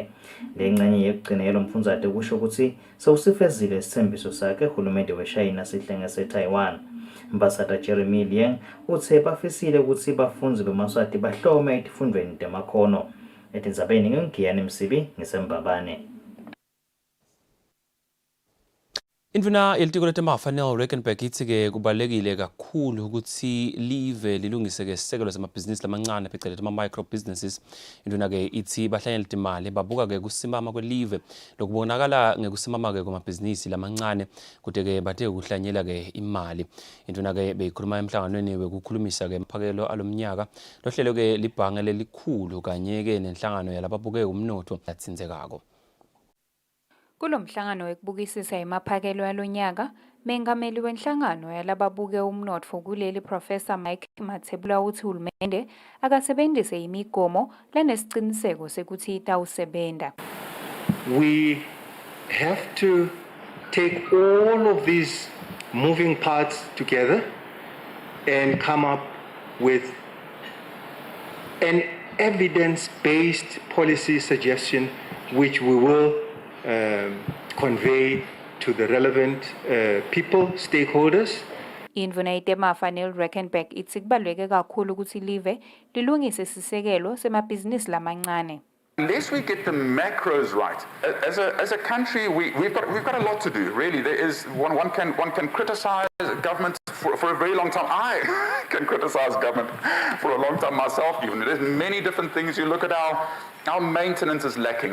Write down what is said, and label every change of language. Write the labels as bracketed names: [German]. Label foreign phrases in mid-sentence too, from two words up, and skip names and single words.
[Swati] Lengcenye yekugcina yalo mfundzate kusho ukuthi sewusifezile isithembiso sakhe hulumende weShayina sihlenge se-Taiwan. Ambassador Jeremy Liang uthe bafisile ukuthi bafundzi bemaswati bahlome etifundweni temakhono. Etindzabeni ngingiyani Msibi ngisembabane. Induna yelitiko letemafa Neil Reckenberg ithi-ke kubalulekile kakhulu ukuthi live lilungise-ke isisekelo samabhizinisi lamancane phecelezi ama- [English] micro businesses. [Swati] Induna-ke ithi bahlanyela imali babuka-ke kusimama kwelive lokubonakala ngekusimama-ke kwamabhizinisi lamancane kude-ke bathe kuhlanyela-ke imali. Induna-ke beyikhuluma emhlanganweni wekukhulumisa-ke amaphakelo alomnyaka lohlelo-ke libhange lelikhulu kanye-ke nenhlangano yalababuke umnotho yatsinzekako. Kulomhlangano wekubukisisa imaphakelo yalonyaka, mengameli wenhlangano yalababuke umnotfo kuleli Professor Mike Mathebula uthi uhulumende akasebenzise imigomo lenesiciniseko sekuthi itawusebenta. [English] We have to take all of these moving parts together and come up with an evidence-based policy suggestion which we will convey to the relevant people, stakeholders. [Swati] Indvuna yetemafa Neil Reckenberg ithi kubaluleke kakhulu ukuthi live lilungise isisekelo semabhizinisi lamancane. [English] Unless we get the macros right, as a country, we've got a lot to do. Really, there is one can criticize government for a very long time. I can criticize government for a long time myself. Even there's many different things. You look at our maintenance is lacking.